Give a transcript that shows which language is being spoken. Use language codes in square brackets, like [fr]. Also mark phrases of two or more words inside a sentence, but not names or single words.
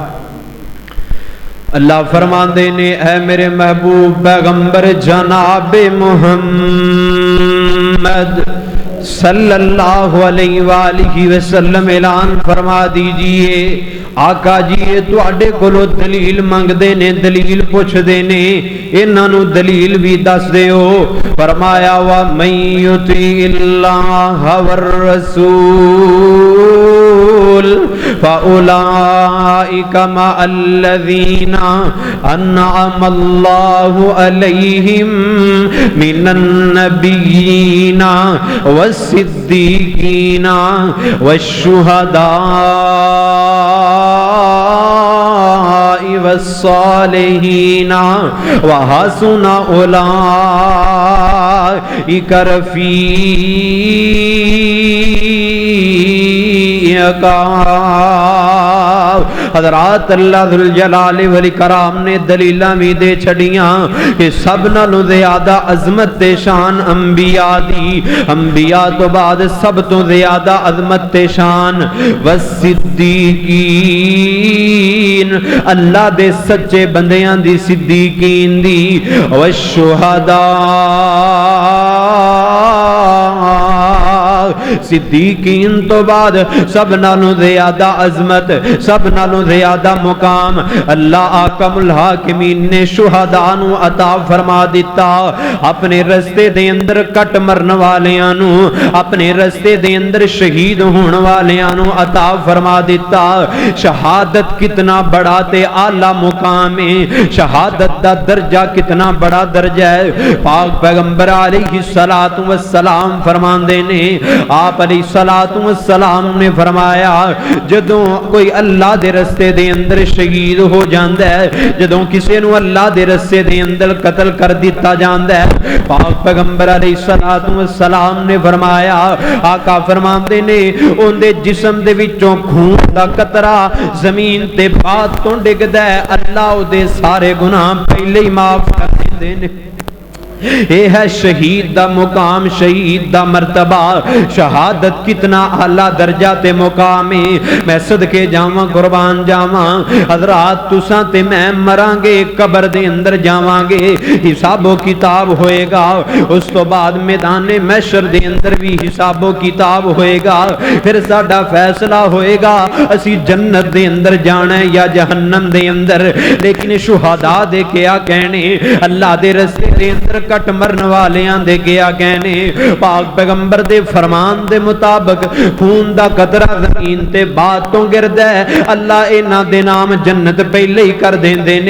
[pa] اللہ فرماندے نے اے میرے محبوب پیغمبر جناب محمد [ar] صلی اللہ علیہ وآلہ وسلم [pa] اعلان فرما دیجئے، آقا جی تو اڈے کولو دلیل منگ دینے، دلیل پوچھ دینے، انہاں نو دلیل بھی دس دیو۔ [ar] فرمایا وَمَن يُطِعِ اللَّهَ وَالرَّسُولَ فَأُولَئِكَ مَعَ الَّذِينَ أَنْعَمَ اللَّهُ عَلَيْهِمْ مِنَ النَّبِيِّينَ والصدیقین والشہداء والصالحین وحسن اولئک رفیقا۔ [pa] حضرات اللہ [ar] ذوالجلال والاکرام [pa] نے دلیلاں بھی دے چھڑیاں کہ سب نالوں زیادہ عظمت شان انبیاء دی، انبیاء تو بعد سب تو زیادہ عظمت شان والصدیقین، اللہ دے سچے بندیاں دی، صدیقین دی، والشہداء، صدیقین تو بعد سب نالوں زیادہ عظمت، سب نالوں زیادہ مقام اللہ [ar] احکم الحاکمین [pa] نے شہداء نو عطا فرما دیتا۔ اپنے رستے دے اندر کٹ مرن والیاں نو، اپنے رستے دے اندر شہید ہون والیاں نو عطا فرما دیتا۔ شہادت کتنا بڑا تے اعلی مقام ہے، شہادت دا درجہ کتنا بڑا درجہ ہے۔ پاک پیغمبر [ar] علیہ الصلوۃ والسلام [pa] فرماندے نے، آپ [ar] علیہ الصلوۃ والسلام [pa] نے فرمایا جدوں کوئی اللہ دے رستے دے اندر شہید ہو جاندا ہے، جدوں کسے نو اللہ دے رستے دے اندر قتل کر دیتا جاندا ہے، پاک پیغمبر [ar] علیہ الصلوۃ والسلام [pa] نے فرمایا، آقا فرماندے نے اون دے جسم دے وچوں خون دا قطرہ زمین تے بعد تو ڈگدا ہے، اللہ او دے سارے گناہ پہلے ہی معاف کر دیندے نے۔ یہ ہے شہید دا مقام، شہید دا مرتبہ، شہادت کتنا اعلیٰ درجہ تے مقام ہے۔ میں صدقے جاواں، قربان جاواں، حضرات تساں تے میں مران گے، قبر دے اندر جاواں گے، حساب و کتاب ہوئے گا، اس تو بعد میدان محشر دے اندر بھی حساب و کتاب ہوئے گا، پھر ساڈا فیصلہ ہوئے گا اسی جنت دے اندر جانا ہے یا جہنم دے اندر۔ لیکن شہداء دے کیا کہنے، اللہ دے رستے دے اندر کٹ مرن والیاں دے گیا کہنے، پاک پیغمبر دے فرمان دے مطابق خون دا قطرہ زمین تے باتوں گرد ہے، اللہ انہاں دے نام جنت پہلے ہی کر دیندے نے۔